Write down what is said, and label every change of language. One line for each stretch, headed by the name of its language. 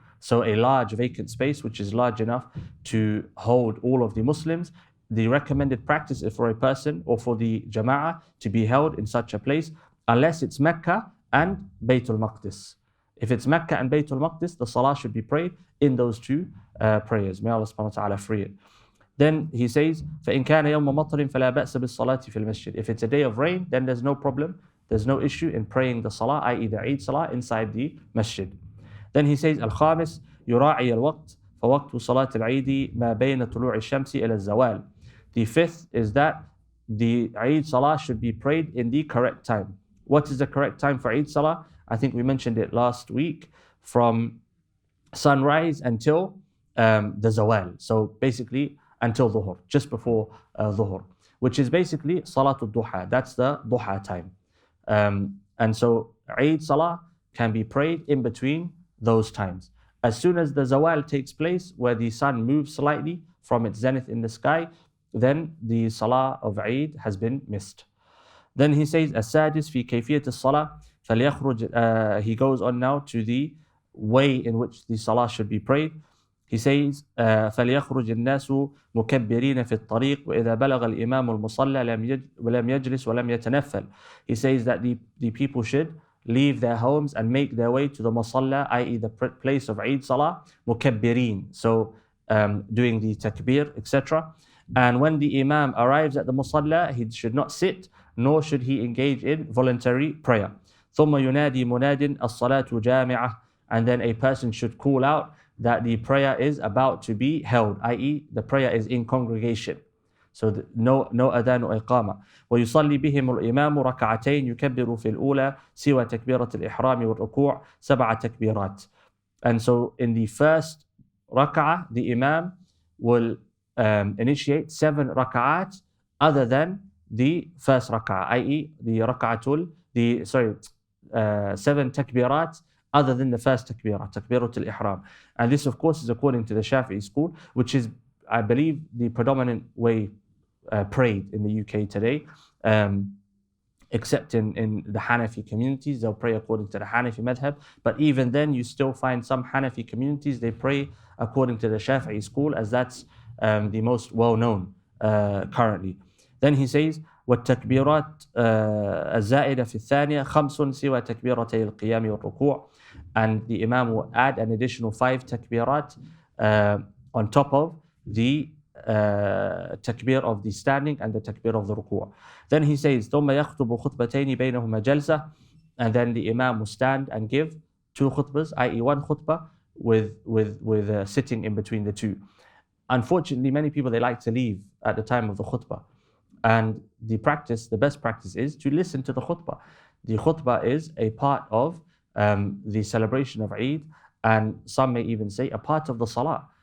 English: So a large vacant space which is large enough to hold all of the Muslims. The recommended practice is for a person or for the jama'ah to be held in such a place, unless it's Mecca and Baytul Maqdis. If it's Mecca and Baytul Maqdis, the salah should be prayed in those two prayers. May Allah subhanahu wa ta'ala free it. Then he says,
Arabic: فَإِنْ كَانَ يَوْمَ مَطَرٍ فَلَا بَأْسَ بِالصَّلَاةِ فِي الْمَسْجِدِ.
English: If it's a day of rain, then there's no problem. There's no issue in praying the salah, i.e. the Eid salah, inside the masjid. Then he says,
Arabic: الخامس يراعي الوقت فوقت صلاة العيد ما بين طلوع الشمس إلى الزوال.
English: The fifth is that the Eid salah should be prayed in the correct time. What is the correct time for Eid salah? I think we mentioned it last week, from sunrise until the zawal. So basically until dhuhr, just before dhuhr, which is basically salatul duha. That's the duha time. And so Eid salah can be prayed in between those times. As soon as the zawal takes place, where the sun moves slightly from its zenith in the sky, then the salah of Eid has been missed. Then he says,
Arabic: السادس في كيفية الصلاة فليخرج.
English: He goes on now to the way in which the salah should be prayed. He says,
Arabic: فليخرج الناس مكبرين في الطريق وإذا بلغ الإمام المصلى لم يجلس ولم يتنفل.
English: He says that the people should leave their homes and make their way to the musalla, i.e. the place of Eid Salah, mukabbirin, so doing the takbir, etc. And when the Imam arrives at the musalla, he should not sit, nor should he engage in voluntary prayer.
Arabic: ثم ينادي مناد الصلاة جامعة.
English: And then a person should call out that the prayer is about to be held, i.e. the prayer is in congregation. So no adhan or iqama.
Arabic: ويصلي بهم الإمام ركعتين يكبر في الأولى سوى تكبيرة الإحرام والركوع 7 تكبيرات.
English: And so in the first rak'ah, the Imam will initiate 7 rak'at other than the first rak'ah, i.e. the rak'atul, 7 takbirat other than the first takbirah, takbiratul ihram. And this of course is according to the Shafi'i school, which is, I believe, the predominant way prayed in the UK today, except in the Hanafi communities. They'll pray according to the Hanafi madhab, but even then you still find some Hanafi communities, they pray according to the Shafi'i school, as that's the most well-known currently. Then he says,
Arabic: والتكبيرات الزائدة في الثانية 5 سوى تكبيرتي القيام والركوع.
English: And the Imam will add an additional 5 takbirat on top of the takbir of the standing and the takbir of the ruku'. Then he says,
Arabic: ثم يخطب خطبتين بينهما جلسة.
English: And then the Imam will stand and give 2 khutbahs, i.e. 1 khutbah with sitting in between the 2. Unfortunately, many people, they like to leave at the time of the khutbah. And the best practice is to listen to the khutbah. The khutbah is a part of the celebration of Eid, and some may even say a part of the salah.